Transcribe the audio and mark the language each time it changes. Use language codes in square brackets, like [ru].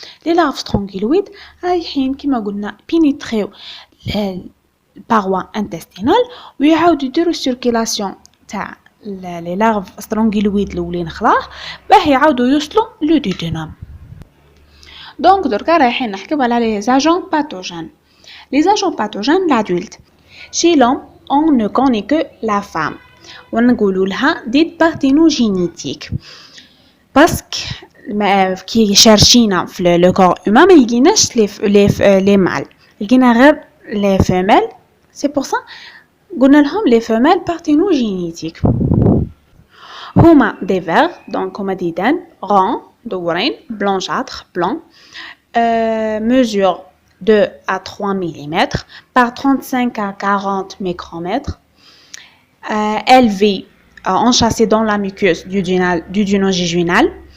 [fr] Les larves strongyloïdes [ar] رايحين كما قلنا pénétrer الباروا intestinale ويعاودوا يديروا circulation تاع les larves strongyloïdes الاولين خلاص باه يعاودوا يوصلوا لو duodenum. دونك دركا رايحين نحكيو على [fr] les agents pathogènes. Les agents pathogènes l'adulte. Chez l'homme, on ne connaît que la femme. [ar] ونقولوا لها ديت parthénogénétique. [fr] parce que [ar] كي شارشينا في [fr] le corps humain [ar] ما يلقيناش [fr] les mâles. [ar] يلقينا غير [fr] les femelles. C'est pour ça [ar] قلنا لهم [fr] les femelles parthénogénétiques. هما des vers, donc [ar] هما ديدان [fr] ronds, دورين, blanchâtres, blancs, mesure 2 à 3 mm par 35 à 40 micromètres, élevés, enchâssés dans la muqueuse duodéno-jejunale.